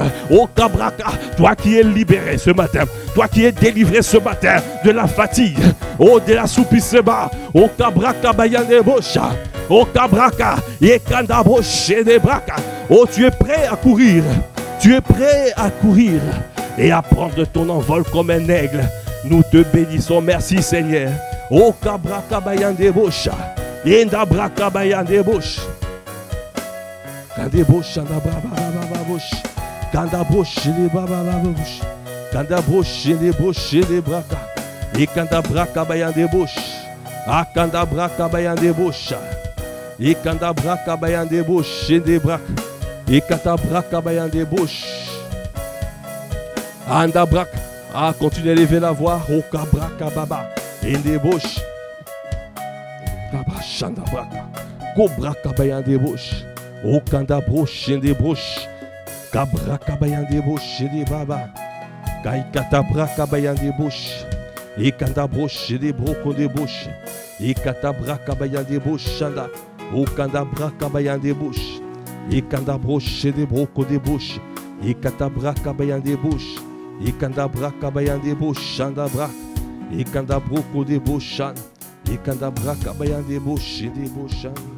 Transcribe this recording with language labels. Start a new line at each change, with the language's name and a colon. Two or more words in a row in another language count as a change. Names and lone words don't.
French: Toi qui es libéré ce matin, toi qui es délivré ce matin de la fatigue, de l'assoupissement, tu es prêt à courir, et à prendre ton envol comme un aigle. Nous te bénissons, merci Seigneur. O kabrakabayande bosha, yenda brakabayande bosh, kande bosh anda baba bosh, kanda bosh le baba bosh, kanda bosh le braka, e kanda brakabayande bosh, a kanda brakabayande bosh, e kanda brakabayande bosh, yende brak, e kata brakabayande bosh, anda brak. Continue à lever la voix. O kabrakababa. Ende bosh. Kabashanda braka. Kobrakabayande bosh. O kanda brosh ende brosh. Kabrakabayande bosh ende baba. Kaikata brakabayande bosh. E kanda brosh ende broko de bosh. E kata brakabayande bosh shanda. O kanda brakabayande bosh. E kanda brosh ende broko de bosh. E kata brakabayande bosh. E kanda brakabayande bosh shanda brak. E kanda broko de boshan. E kanda brakabayande bosh de boshan.